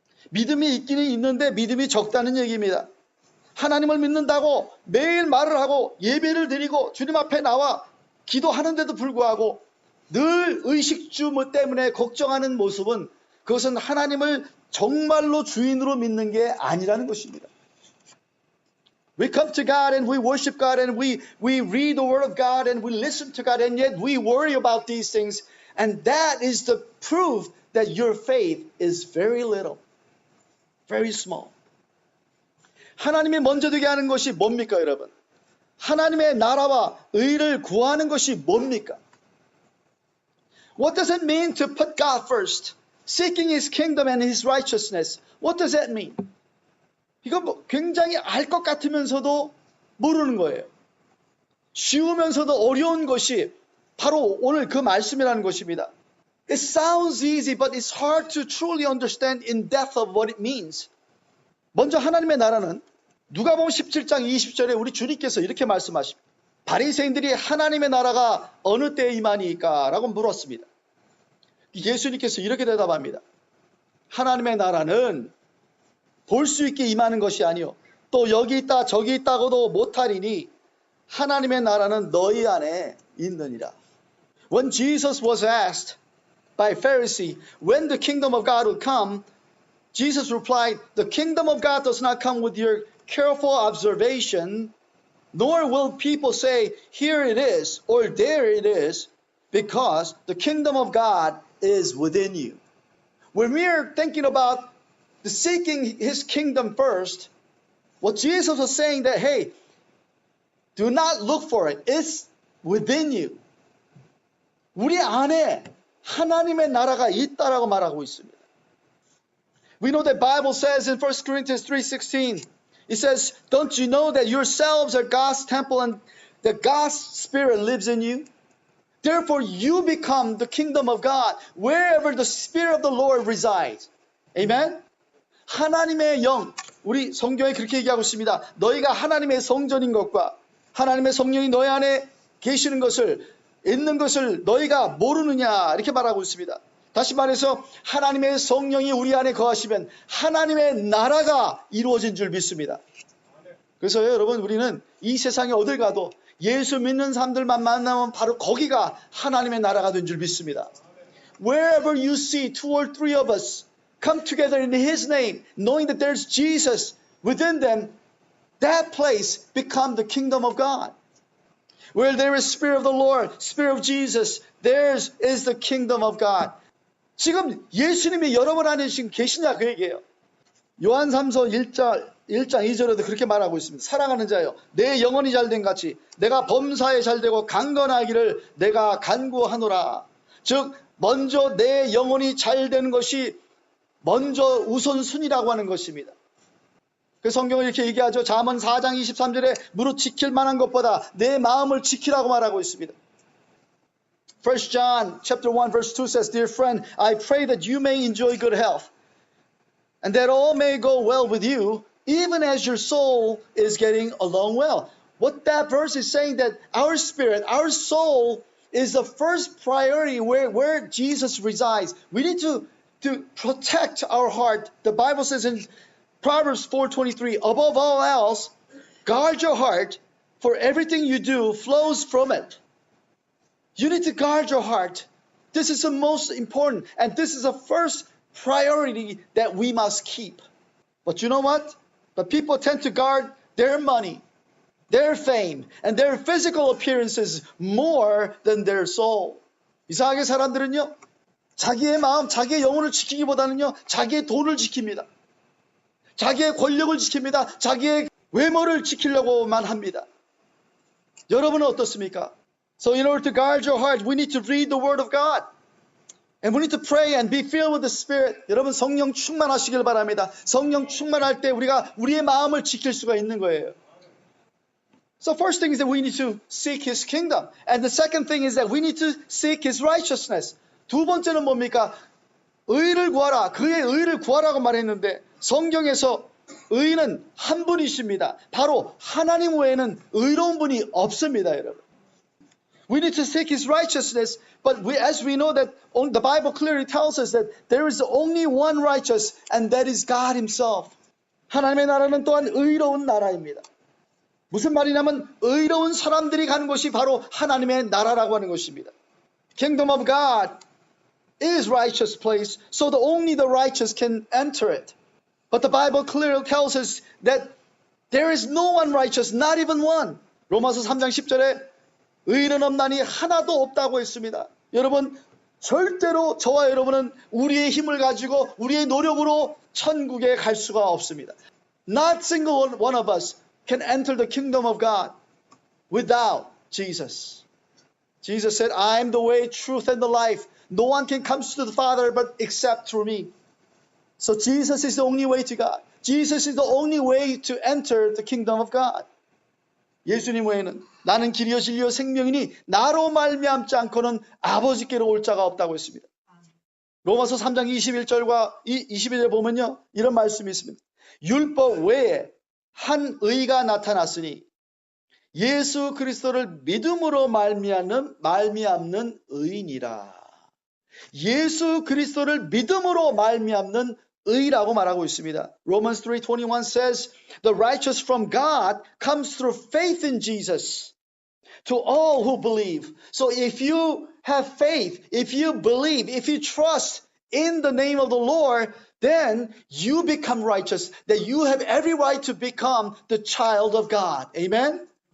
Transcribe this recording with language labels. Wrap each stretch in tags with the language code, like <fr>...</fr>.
<ko>믿음이 있기는 있는데 믿음이 적다는 얘기입니다. 하나님을 믿는다고 매일 말을 하고 예배를 드리고 주님 앞에 나와 기도하는데도 불구하고 늘 의식주 때문에 걱정하는 모습은 그것은 하나님을 정말로 주인으로 믿는 게 아니라는 것입니다.</ko> <en>We come to God and we worship God and we read the Word of God and we listen to God and yet we worry about these things and that is the proof that your faith is very little, very small.</en> <ko>하나님이 먼저 되게 하는 것이 뭡니까 여러분? 하나님의 나라와 의를 구하는 것이 뭡니까?</ko> <en>What does it mean to put God first? Seeking His kingdom and His righteousness. What does that mean?</en> <ko>이거 뭐 굉장히 알 것 같으면서도 모르는 거예요. 쉬우면서도 어려운 것이 바로 오늘 그 말씀이라는 것입니다.</ko> <en>It sounds easy, but it's hard to truly understand in depth of what it means.</en> <ko>먼저 하나님의 나라는 누가복음 17장 20절에 우리 주님께서 이렇게 말씀하십니다. 바리새인들이 하나님의 나라가 어느 때에 임하니까? 라고 물었습니다. 예수님께서 이렇게 대답합니다. 하나님의 나라는 볼 수 있게 임하는 것이 아니요 또 여기 있다 저기 있다고도 못하리니 하나님의 나라는 너희 안에 있느니라.</ko> <en>When Jesus was asked by a Pharisee when the kingdom of God would come, Jesus replied, the kingdom of God does not come with your careful observation, nor will people say, here it is or there it is, because the kingdom of God is within you. When we are thinking about the seeking His kingdom first, what Jesus was saying that, hey, do not look for it. It's within you.</en> <ko>우리 안에 하나님의 나라가 있다라고 말하고 있습니다.</ko> <en>We know that Bible says in 1 Corinthians 3:16, it says, don't you know that yourselves are God's temple and that God's Spirit lives in you? Therefore you become the kingdom of God wherever the Spirit of the Lord resides. Amen?</en> <ko>하나님의 영, 우리 성경에 그렇게 얘기하고 있습니다. 너희가 하나님의 성전인 것과 하나님의 성령이 너희 안에 계시는 것을 있는 것을 너희가 모르느냐 이렇게 말하고 있습니다. 다시 말해서 하나님의 성령이 우리 안에 거하시면 하나님의 나라가 이루어진 줄 믿습니다. 그래서 여러분 우리는 이 세상에 어딜 가도 예수 믿는 사람들만 만나면 바로 거기가 하나님의 나라가 된 줄 믿습니다.</ko> <en>Wherever you see two or three of us come together in His name, knowing that there's Jesus within them, that place become the kingdom of God. Where there is Spirit of the Lord, Spirit of Jesus, theirs is the kingdom of God.</en> <ko>지금 예수님이 여러분 안에 지금 계시냐 그 얘기예요. 요한 3서 1장 2절에도 그렇게 말하고 있습니다. 사랑하는 자여 내 영혼이 잘된 같이 내가 범사에 잘되고 강건하기를 내가 간구하노라. 즉 먼저 내 영혼이 잘되는 것이 먼저 우선순위라고 하는 것입니다. 그 성경을 이렇게 얘기하죠. 잠언 4장 23절에 무릇 지킬 만한 것보다 내 마음을 지키라고 말하고 있습니다.</ko> <en>1 John chapter 1 verse 2 says, Dear friend, I pray that you may enjoy good health and that all may go well with you, even as your soul is getting along well. What that verse is saying that our spirit, our soul is the first priority where Jesus resides. We need to protect our heart. The Bible says in Proverbs 4:23, above all else, guard your heart, for everything you do flows from it. You need to guard your heart. This is the most important, and this is the first priority that we must keep. But you know what? But people tend to guard their money, their fame, and their physical appearances more than their soul.</en> <ko>이상하게 사람들은요, 자기의 마음, 자기의 영혼을 지키기보다는요, 자기의 돈을 지킵니다. 자기의 권력을 지킵니다. 자기의 외모를 지키려고만 합니다. 여러분은 어떻습니까?</ko> <en>So in order to guard your heart, we need to read the Word of God. And we need to pray and be filled with the Spirit.</en> <ko>여러분 성령 충만하시길 바랍니다. 성령 충만할 때 우리가 우리의 마음을 지킬 수가 있는 거예요.</ko> <en>So first thing is that we need to seek His kingdom. And the second thing is that we need to seek His righteousness.</en> <ko>두 번째는 뭡니까? 의를 구하라. 그의 의를 구하라고 말했는데 성경에서 의인은 한 분이십니다. 바로 하나님 외에는 의로운 분이 없습니다, 여러분.</ko> <en>We need to seek His righteousness, but as we know that the Bible clearly tells us that there is only one righteous, and that is God Himself.</en> <ko>하나님의 나라는 또한 의로운 나라입니다. 무슨 말이냐면 의로운 사람들이 가는 곳이 바로 하나님의 나라라고 하는 것입니다.</ko> <en>Kingdom of God is righteous place, so only the righteous can enter it. But the Bible clearly tells us that there is no one righteous, not even one.</en> <ko>로마서 3장 10절에 의인은 없나니 하나도 없다고 했습니다. 여러분, 절대로 저와 여러분은 우리의 힘을 가지고 우리의 노력으로 천국에 갈 수가 없습니다.</ko> <en>Not single one of us can enter the kingdom of God without Jesus. Jesus said, I am the way, truth, and the life. No one can come to the Father but except through me. So Jesus is the only way to God. Jesus is the only way to enter the kingdom of God.</en> <ko>예수님 외에는 나는 길이요 진리요 생명이니 나로 말미암지 않고는 아버지께로 올 자가 없다고 했습니다. 로마서 3장 21절과 22절 보면요, 이런 말씀이 있습니다. 율법 외에 한 의가 나타났으니 예수 그리스도를 믿음으로 말미암는 의인이라. 예수 그리스도를 믿음으로 말미암는 의라고 말하고 있습니다.</ko> <en>Romans 3:21 says, the righteous from God comes through faith in Jesus to all who believe. So if you have faith, if you believe, if you trust in the name of the Lord, then you become righteous, that you have every right to become the child of God. Amen?</en>